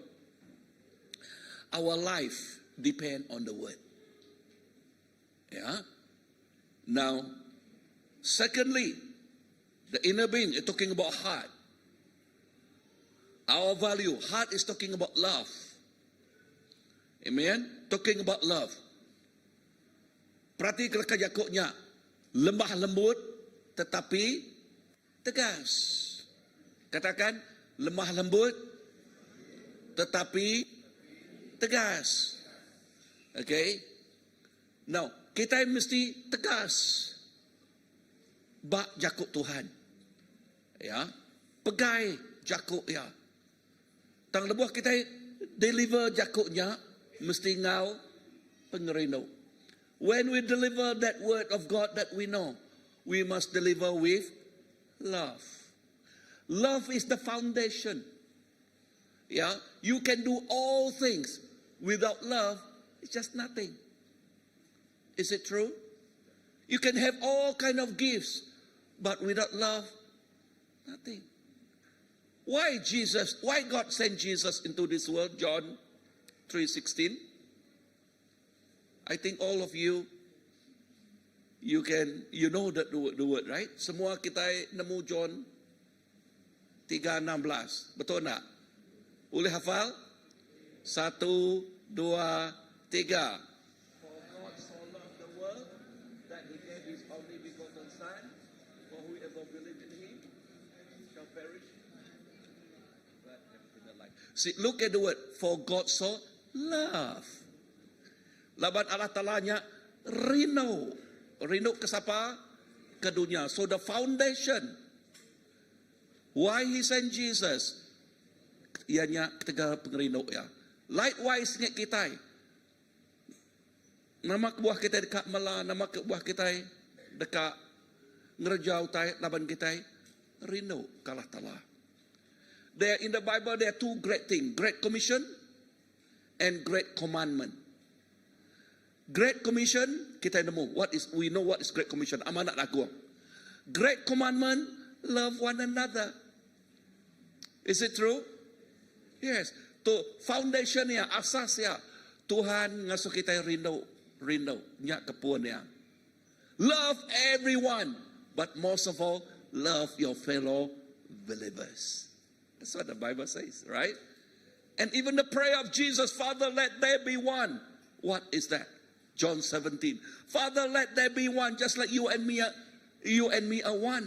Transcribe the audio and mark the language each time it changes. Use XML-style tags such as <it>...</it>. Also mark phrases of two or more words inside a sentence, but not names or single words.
<en>Our life depend on the Word. Yeah. Now, secondly, the inner being is talking about heart. Our value, heart is talking about love. Amen. Talking about love.</en> <iba>Perhati kajakuknya,</iba> <ms>lemah lembut tetapi tegas. Katakan lemah lembut tetapi tegas.</ms> <en>Okay. Now,</en> <iba>kita mesti tegas. Bak jakuk Tuhan. Ya. Pegai jakuk ya. Tang lebuh kita deliver jakuknya mesti ngau pengerino.</iba> <en>When we deliver that word of God that we know, we must deliver with love. Love is the foundation. Yeah, you can do all things. Without love, it's just nothing. Is it true? You can have all kind of gifts, but without love, nothing. Why God sent Jesus into this world? John 3:16. I think all of you know that the word, right?</en> <iba>Semua kita nemu John 3:16.</iba> <ms>Betul tak? Boleh hafal? 1, 2, 3.</ms> <en>For God so loved the world that he gave his only begotten Son, for whoever believes in him shall perish but have eternal life. See, look at the word. For God so love.</en> <iba>Laban Allah Ta'alanya rino. Rino ke siapa? Ke dunia.</iba> <en>So the foundation why he sent Jesus,</en> <iba>ianya ketiga pengerino ya. Likewise ngek kita. Nama kebuah kita dekat Mela, nama kebuah kita dekat ngerjau tai laban kita rino kalah tala.</iba> <en>There in the Bible there are two great things, Great Commission and Great Commandment. Great Commission</en> <iba>kita nemu</iba> <en>we know what is Great Commission,</en> <ms>amanat agung.</ms> <en>Great Commandment, love one another. Is it true? Yes.</en> <iba>To foundation ya, asas ya. Tuhan ngasuh kita rindu nya kepuan ya.</iba> <en>Love everyone, but most of all, love your fellow believers. That's what the Bible says, right? And even the prayer of Jesus, Father, let there be one. What is that? John 17. Father, let there be one, just like you and me are one.</en>